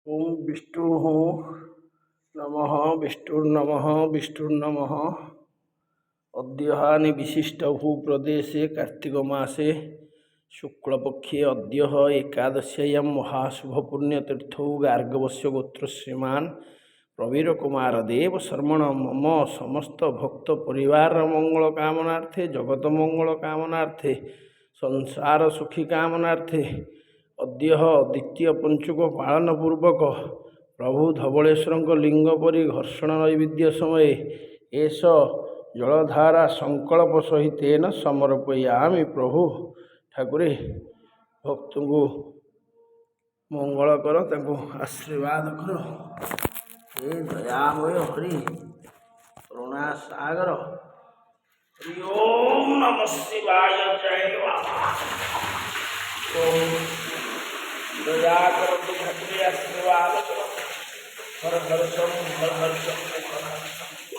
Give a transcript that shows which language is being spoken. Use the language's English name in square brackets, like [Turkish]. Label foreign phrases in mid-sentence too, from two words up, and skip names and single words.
[Sanskrit] ओम विष्णु नमः विष्णुर्नमः विष्णुर्नमः। अद्यहानि विशिष्टभू प्रदेशे कार्तिकमासे शुक्लपक्षे अद्य एकादश्यां महाशुभपुण्यतीर्थौ गार्गवस्य गोत्र श्रीमान प्रवीर कुमार देव शर्मण मम समस्त भक्त परिवार मंगल कामनार्थे जगत मंगल कामनार्थे संसार सुखी कामनार्थे अद्य द्वितीय पंचुक पालन पूर्वक प्रभु धवलेश्वर लिंग परि घर्षण नैवेद्य समय एष जलधारा संकल्प सहित समर्पयामि। [Odia] ପ୍ରଭୁ ଠାକୁରେ ଭକ୍ତ କୋ ମଙ୍ଗଳ କର, ଆଶୀର୍ବାଦ କର। [Sanskrit] हे दयामय हरि करुणा सागर हरि ओम नमः शिवाय जय बाबा। [Odia] ଦୟା କର ଠାକୁରେ ଆଶୀର୍ବାଦ କର। हर हर्षम